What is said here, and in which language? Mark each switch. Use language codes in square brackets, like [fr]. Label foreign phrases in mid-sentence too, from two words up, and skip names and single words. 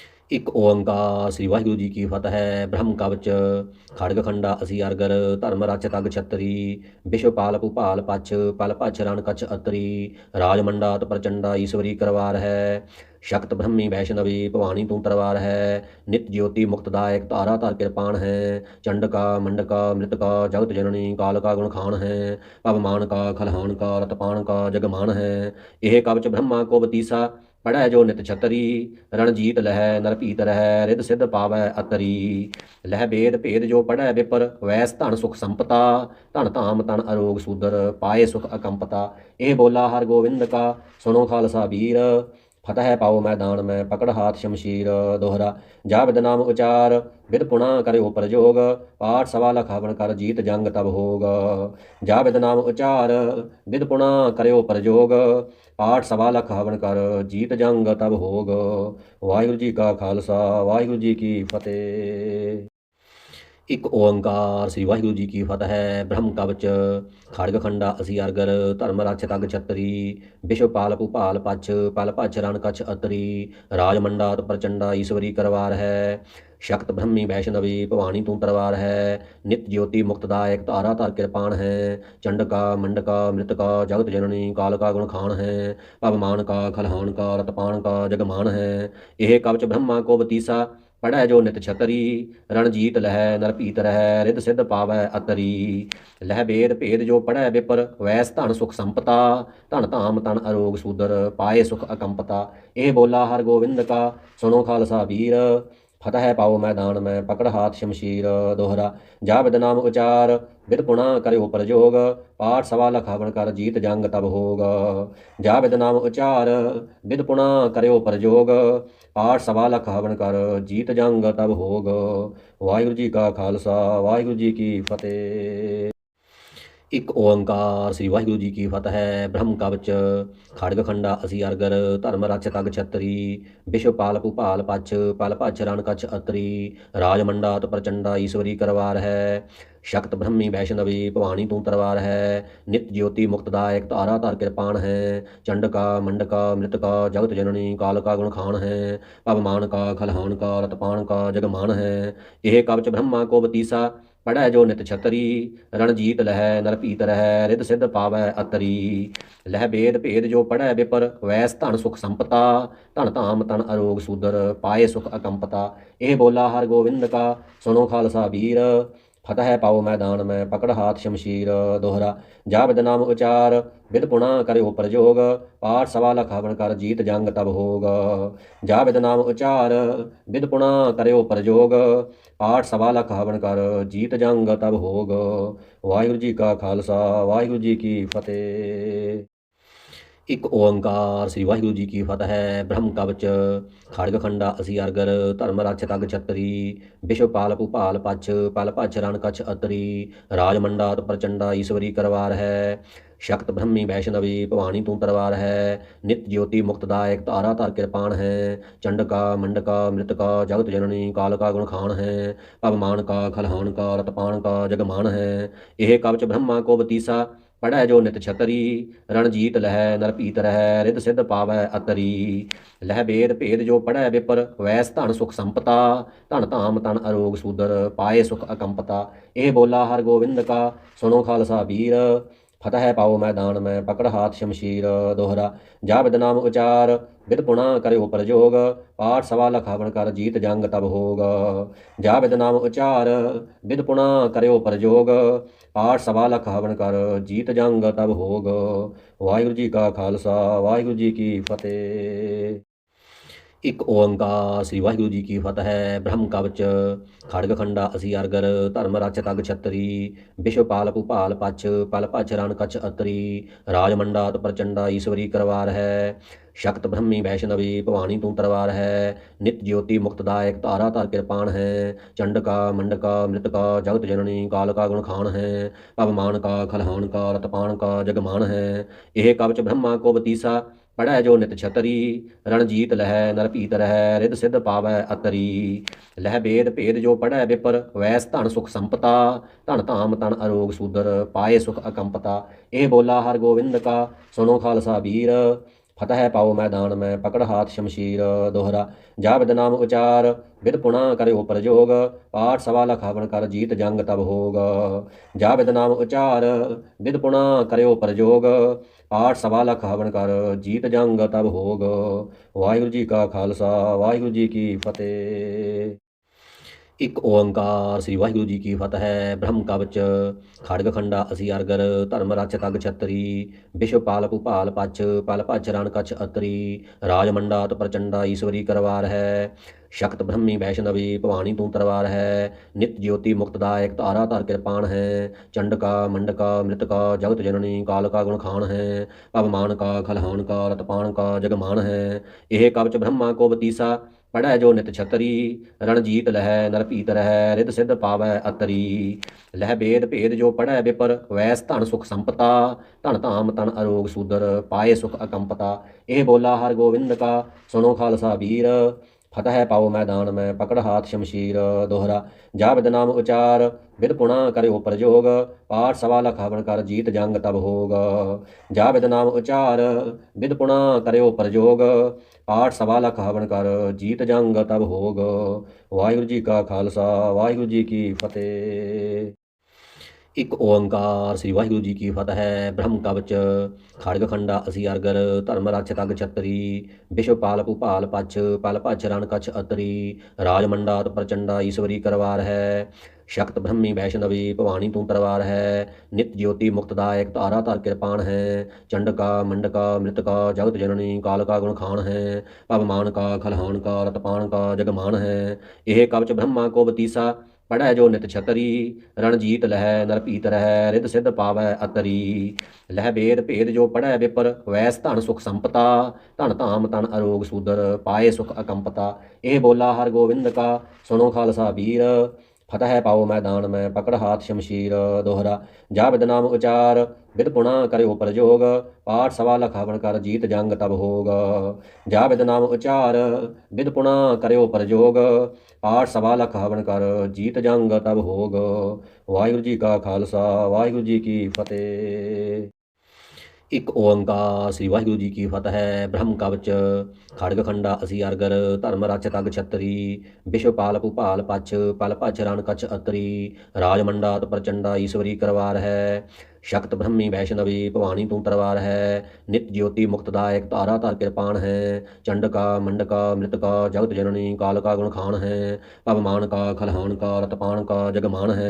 [pa] ਇੱਕ ਓੰਕਾਰ ਸ੍ਰੀ ਵਾਹਿਗੁਰੂ ਜੀ ਕੀ ਫਤਿਹ ਹੈ। [bra] ਬ੍ਰਹਮ ਕਵਚ ਖੜਗ ਖੰਡਾ ਅਸੀਂ ਅਰਗਰ ਧਰਮ ਰਚ ਤਗ ਛਤਰੀ ਵਿਸ਼ਵ ਪਾਲ ਭੂਪਾਲ ਪਛ ਪਲ ਭਛ ਰਣ ਕਛ ਅਤਰੀ ਰਾਜ ਮੰਡਾਤ ਪ੍ਰਚੰਡਾ ਈਸ਼ਵਰੀ ਕਰਵਾਰ ਹੈ। ਸ਼ਕਤ ਬ੍ਰਹਮੀ ਵੈਸ਼ਨਵੀ ਭਵਾਨੀ ਤੂੰ ਤਰਵਾਰ ਹੈ। ਨਿਤ ज्योति मुक्तदायक तारा तार कृपाण है। चंडका मंडका मृतका जगत जननी काल का गुण खान है। पवमान का खलहान का रतपान का जगमान है। यह कवच ब्रह्मा को बतीसा पढ़ै जो नित छतरी रणजीत लह नरपीत रह रिद सिद्ध पावै अतरी। लह भेद भेद जो पढ़ै विपर वैस धन सुख संपता धन धाम तन अरोग सूदर पाए सुख अकंपता। ਇਹ ਬੋਲਾ ਹਰ ਗੋਬਿੰਦ ਕਾ ਸੁਨੋ ਖਾਲਸਾ ਵੀਰ फतह पाओ मैदान में पकड़ हाथ शमशीर। दोहरा जा विद नाम उचार विद पुना करे प्रजोग पाठ सवा लख हवन कर जीत जंग तब होग। जा विद नाम उचार विद पुना करे प्रजोग पाठ सवा लख हवन कर जीत जंग तब होग। [pa] ਵਾਹਿਗੁਰੂ ਜੀ ਕਾ ਖ਼ਾਲਸਾ ਵਾਹਿਗੁਰੂ ਜੀ ਕੀ ਫ਼ਤਿਹ। ਇੱਕ ਓੰਕਾਰ ਸ੍ਰੀ ਵਾਹਿਗੁਰੂ ਜੀ ਕੀ ਫਤਿਹ ਹੈ। [bra] ਬ੍ਰਹਮ ਕਵਚ ਖੜਗ ਖੰਡਾ ਅਸੀਂ ਅਰਗਰ ਧਰਮ ਰਚ ਤਗ ਛਤਰੀ ਵਿਸ਼ਵ ਪਾਲ ਭੂਪਾਲ ਪਛ ਪਲ ਭਛ ਰਣ ਕਛ ਅਤਰੀ ਰਾਜ ਮੰਡਾਤ ਪ੍ਰਚੰਡਾ ਈਸ਼ਵਰੀ ਕਰਵਾਰ ਹੈ। ਸ਼ਕਤ ਬ੍ਰਹਮੀ ਵੈਸ਼ਨਵੀ ਭਵਾਨੀ ਤੂੰ ਤਰਵਾਰ ਹੈ। ਨਿਤ ज्योति मुक्तदायक तारा तार कृपाण है। चंडका मंडका मृतका जगत जननी काल का गुण खान है। पवमान का खलहान का रतपान का जगमान है। यह कवच ब्रह्मा को बतीसा पढ़ै जो नित छतरी रणजीत लह नरपीत रह रिद सिद्ध पावै अतरी। लह भेद भेद जो पढ़ै विपर वैस धन सुख संपता धन धाम तन अरोग सूदर पाए सुख अकंपता। ਇਹ ਬੋਲਾ ਹਰ ਗੋਬਿੰਦ ਕਾ ਸੁਨੋ ਖਾਲਸਾ ਵੀਰ फतह पाओ मैदान में पकड़ हाथ शमशीर। दोहरा जा विद नाम उचार विद पुना करे प्रजोग पाठ सवा लख हवन कर जीत जंग तब होग। जा विद नाम उचार विद पुना करे प्रजोग पाठ सवा लख हवन कर जीत जंग तब होग। [pa] ਵਾਹਿਗੁਰੂ ਜੀ ਕਾ ਖ਼ਾਲਸਾ ਵਾਹਿਗੁਰੂ ਜੀ ਕੀ ਫ਼ਤਿਹ। ਇੱਕ ਓੰਕਾਰ ਸ੍ਰੀ ਵਾਹਿਗੁਰੂ ਜੀ ਕੀ ਫਤਿਹ ਹੈ। [bra] ਬ੍ਰਹਮ ਕਵਚ ਖੜਗ ਖੰਡਾ ਅਸੀਂ ਅਰਗਰ ਧਰਮ ਰਚ ਤਗ ਛਤਰੀ ਵਿਸ਼ਵ ਪਾਲ ਭੂਪਾਲ ਪਛ ਪਲ ਭਛ ਰਣ ਕਛ ਅਤਰੀ ਰਾਜ ਮੰਡਾਤ ਪ੍ਰਚੰਡਾ ਈਸ਼ਵਰੀ ਕਰਵਾਰ ਹੈ। ਸ਼ਕਤ ਬ੍ਰਹਮੀ ਵੈਸ਼ਨਵੀ ਭਵਾਨੀ ਤੂੰ ਤਰਵਾਰ ਹੈ। ਨਿਤ ज्योति मुक्तदायक तारा तार कृपाण है। चंडका मंडका मृतका जगत जननी काल का गुण खान है। पवमान का खलहान का रतपान का जगमान है। यह कवच ब्रह्मा को बतीसा पढ़ै जो नित छतरी रणजीत लह नरपीत रह रिद सिद्ध पावै अतरी। लह भेद भेद जो पढ़ै विपर वैस धन सुख संपता धन धाम तन अरोग सूदर पाए सुख अकंपता। ਇਹ ਬੋਲਾ ਹਰ ਗੋਬਿੰਦ ਕਾ ਸੁਨੋ ਖਾਲਸਾ ਵੀਰ फतह पाओ मैदान में पकड़ हाथ शमशीर। दोहरा जा विद नाम उचार विद पुना करे प्रजोग पाठ सवा लख हवन कर जीत जंग तब होग। जा विद नाम उचार विद पुना करे प्रजोग पाठ सवा लख हवन कर जीत जंग तब होग। [pa] ਵਾਹਿਗੁਰੂ ਜੀ ਕਾ ਖ਼ਾਲਸਾ ਵਾਹਿਗੁਰੂ ਜੀ ਕੀ ਫ਼ਤਿਹ। ਇੱਕ ਓੰਕਾਰ ਸ੍ਰੀ ਵਾਹਿਗੁਰੂ ਜੀ ਕੀ ਫਤਿਹ ਹੈ। [bra] ਬ੍ਰਹਮ ਕਵਚ ਖੜਗ ਖੰਡਾ ਅਸੀਂ ਅਰਗਰ ਧਰਮ ਰਚ ਤਗ ਛਤਰੀ ਵਿਸ਼ਵ ਪਾਲ ਭੂਪਾਲ ਪਛ ਪਲ ਭਛ ਰਣ ਕਛ ਅਤਰੀ ਰਾਜ ਮੰਡਾਤ ਪ੍ਰਚੰਡਾ ਈਸ਼ਵਰੀ ਕਰਵਾਰ ਹੈ। ਸ਼ਕਤ ਬ੍ਰਹਮੀ ਵੈਸ਼ਨਵੀ ਭਵਾਨੀ ਤੂੰ ਤਰਵਾਰ ਹੈ। ਨਿਤ ज्योति मुक्तदायक तारा तार कृपाण है। चंडका मंडका मृतका जगत जननी काल का गुण खान है। पवमान का खलहान का रतपान का जगमान है। यह कवच ब्रह्मा को बतीसा पढ़ै जो नित छतरी रणजीत लह नरपीत रह रिद सिद्ध पावै अतरी। लह भेद भेद जो पढ़ै विपर वैस धन सुख संपता धन धाम तन अरोग सूदर पाए सुख अकंपता। ਇਹ ਬੋਲਾ ਹਰ ਗੋਬਿੰਦ ਕਾ ਸੁਨੋ ਖਾਲਸਾ ਵੀਰ फतह पाओ मैदान में पकड़ हाथ शमशीर। दोहरा जा विद नाम उचार विद पुना करे प्रजोग पाठ सवा लख हवन कर जीत जंग तब होग। जा विद नाम उचार विद पुना करे प्रजोग पाठ सवा लख हवन कर जीत जंग तब होग। [pa] ਵਾਹਿਗੁਰੂ ਜੀ ਕਾ ਖ਼ਾਲਸਾ ਵਾਹਿਗੁਰੂ ਜੀ ਕੀ ਫ਼ਤਿਹ। ਇੱਕ ਓੰਕਾਰ ਸ੍ਰੀ ਵਾਹਿਗੁਰੂ ਜੀ ਕੀ ਫਤਿਹ ਹੈ। [bra] ਬ੍ਰਹਮ ਕਵਚ ਖੜਗ ਖੰਡਾ ਅਸੀਂ ਅਰਗਰ ਧਰਮ ਰਚ ਤਗ ਛਤਰੀ ਵਿਸ਼ਵ ਪਾਲ ਭੂਪਾਲ ਪਛ ਪਲ ਭਛ ਰਣ ਕਛ ਅਤਰੀ ਰਾਜ ਮੰਡਾਤ ਪ੍ਰਚੰਡਾ ਈਸ਼ਵਰੀ ਕਰਵਾਰ ਹੈ। ਸ਼ਕਤ ਬ੍ਰਹਮੀ ਵੈਸ਼ਨਵੀ ਭਵਾਨੀ ਤੂੰ ਤਰਵਾਰ ਹੈ। ਨਿਤ ज्योति मुक्तदायक तारा तार कृपाण है। चंडका मंडका मृतका जगत जननी काल का गुण खान है। पवमान का खलहान का रतपान का जगमान है। यह कवच ब्रह्मा को बतीसा पढ़ै जो नित छतरी रणजीत लह नरपीत रह रिद सिद्ध पावै अतरी। लह भेद भेद जो पढ़ै विपर वैस धन सुख संपता धन धाम तन अरोग सूदर पाए सुख अकंपता। ਇਹ ਬੋਲਾ ਹਰ ਗੋਬਿੰਦ ਕਾ ਸੁਨੋ ਖਾਲਸਾ ਵੀਰ फतह पाओ मैदान में पकड़ हाथ शमशीर। दोहरा जा विद नाम उचार विद पुना करे प्रजोग, पाठ सवा लख हवन कर जीत जंग तब होग। जा विद नाम उचार विद पुना करे प्रजोग, पाठ सवा लख हवन कर जीत जंग तब होग। [pa] ਵਾਹਿਗੁਰੂ ਜੀ ਕਾ ਖ਼ਾਲਸਾ ਵਾਹਿਗੁਰੂ ਜੀ ਕੀ ਫ਼ਤਿਹ। ਇੱਕ ਓੰਕਾਰ ਸ੍ਰੀ ਵਾਹਿਗੁਰੂ ਜੀ ਕੀ ਫਤਿਹ ਹੈ। [bra] ਬ੍ਰਹਮ ਕਵਚ ਖੜਗ ਖੰਡਾ ਅਸੀ ਅਰਗਰ ਧਰਮ ਰਚ ਤਗ ਛਤਰੀ, ਵਿਸ਼ਵ ਪਾਲ ਭੂਪਾਲ ਪਛ ਪਲ ਭਛ ਰਣ ਕਛ ਅਤਰੀ, ਰਾਜ ਮੰਡਾਤ ਪ੍ਰਚੰਡਾ ਈਸ਼ਵਰੀ ਕਰਵਾਰ ਹੈ, ਸ਼ਕਤ ਬ੍ਰਹਮੀ ਵੈਸ਼ਨਵੀ ਭਵਾਨੀ ਤੂੰ ਤਰਵਾਰ ਹੈ, ਨਿਤ ज्योति मुक्तदायक तारा धर कृपाण है, चंडका मंडका मृतका जगत जननी काल का गुण खान है, पवमान का खलहान का रतपान का जगमान है। यह कवच ब्रह्मा को बतीसा पढ़ै जो नित छतरी, रणजीत लह नर पीत रह रिद सिद्ध पावै अतरी, लह बेद भेद जो पढ़ै विपर वैस धन सुख संपता, धन धाम तन अरोग सूदर पाए सुख अकंपता। यह बोला हर गोविंद का सुनो खालसा वीर, फतह पाओ मैदान में पकड़ हाथ शमशीर। दोहरा जा विद नाम उचार विद पुना करे प्रजोग, पाठ सवा लख हवन कर जीत जंग तब होग। जा विद नाम उचार विद पुना करे प्रजोग, पाठ सवा लख हवन कर जीत जंग तब होग। [pa] ਵਾਹਿਗੁਰੂ ਜੀ ਕਾ ਖ਼ਾਲਸਾ ਵਾਹਿਗੁਰੂ ਜੀ ਕੀ ਫ਼ਤਿਹ। ਇੱਕ ਓੰਕਾਰ ਸ੍ਰੀ ਵਾਹਿਗੁਰੂ ਜੀ ਕੀ ਫਤਿਹ ਹੈ। [bra] ਬ੍ਰਹਮ ਕਵਚ ਖੜਗ ਖੰਡਾ ਅਸੀ ਅਰਗਰ ਧਰਮ ਰਚ ਤਗ ਛਤਰੀ, ਵਿਸ਼ਵ ਪਾਲ ਭੂਪਾਲ ਪਛ ਪਲ ਭਛ ਰਣ ਕਛ ਅਤਰੀ, ਰਾਜ ਮੰਡਾਤ ਪ੍ਰਚੰਡਾ ਈਸ਼ਵਰੀ ਕਰਵਾਰ ਹੈ, ਸ਼ਕਤ ਬ੍ਰਹਮੀ ਵੈਸ਼ਨਵੀ ਭਵਾਨੀ ਤੂੰ ਤਰਵਾਰ ਹੈ, ਨਿਤ ज्योति मुक्तदायक तारा धर कृपाण है, चंडका मंडका मृतका जगत जननी काल का गुण खान है, पवमान का खलहान का रतपान का जगमान है। यह कवच ब्रह्मा को बतीसा पढ़ै जो नित छतरी, रणजीत लह नर पीत रह रिद सिद्ध पावै अतरी, लह बेद भेद जो पढ़ै विपर वैस धन सुख संपता, धन धाम तन अरोग सूदर पाए सुख अकंपता। यह बोला हर गोविंद का सुनो खालसा वीर, फतह पाओ मैदान में पकड़ हाथ शमशीर। दोहरा जा विद नाम उचार विद पुना करे प्रजोग, पाठ सवा लख हवन कर जीत जंग तब होग। जा विद नाम उचार विद पुना करे प्रजोग, पाठ सवा लख हवन कर जीत जंग तब होग। [pa] ਵਾਹਿਗੁਰੂ ਜੀ ਕਾ ਖ਼ਾਲਸਾ ਵਾਹਿਗੁਰੂ ਜੀ ਕੀ ਫ਼ਤਿਹ। ਇੱਕ ਓੰਕਾਰ ਸ੍ਰੀ ਵਾਹਿਗੁਰੂ ਜੀ ਕੀ ਫਤਿਹ ਹੈ। [bra] ਬ੍ਰਹਮ ਕਵਚ ਖੜਗ ਖੰਡਾ ਅਸੀ ਅਰਗਰ ਧਰਮ ਰਚ ਤਗ ਛਤਰੀ, ਵਿਸ਼ਵ ਪਾਲ ਭੂਪਾਲ ਪਛ ਪਲ ਭਛ ਰਣ ਕਛ ਅਤਰੀ, ਰਾਜ ਮੰਡਾਤ ਪ੍ਰਚੰਡਾ ਈਸ਼ਵਰੀ ਕਰਵਾਰ ਹੈ, ਸ਼ਕਤ ਬ੍ਰਹਮੀ ਵੈਸ਼ਨਵੀ ਭਵਾਨੀ ਤੂੰ ਤਰਵਾਰ ਹੈ, ਨਿਤ ज्योति मुक्तदायक तारा धर कृपाण है, चंडका मंडका मृतका जगत जननी काल का गुण खान है, पवमान का खलहान का रतपान का जगमान है।